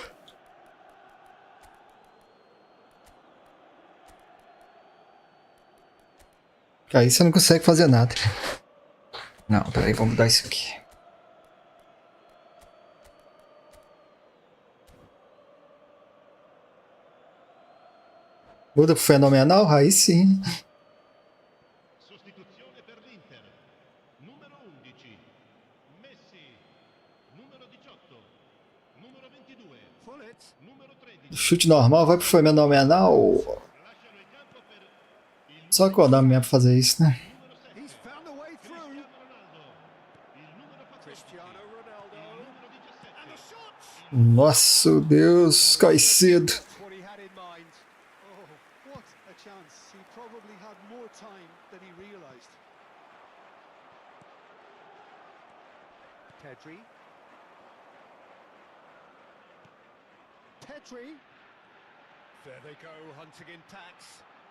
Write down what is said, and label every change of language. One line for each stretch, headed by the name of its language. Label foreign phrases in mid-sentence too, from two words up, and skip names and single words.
Portuguese: Aí você não consegue fazer nada. Não, peraí, vamos mudar isso aqui. Muda pro fenomenal? Aí sim.
Italian: Sostituzione per l'Inter. Numero 11. Messi. Numero 18. Numero 22. Pullet. Numero 13.
Portuguese: Chute normal, vai pro fenomenal.
Italian: Lasciano il campo per il
Portuguese: Só acordar mesmo pra fazer isso, né?
Italian: numero 7.
English: He's found a way through.
Italian: Ronaldo. Il numero 14. Cristiano Ronaldo. Numero 17.
English: And the shot.
Portuguese: Nossa, Deus, cai cedo.
English: That's what he had in mind. Oh, what a chance. He probably had more time than he realized. Pedri. Pedri. There they go, hunting in tacks.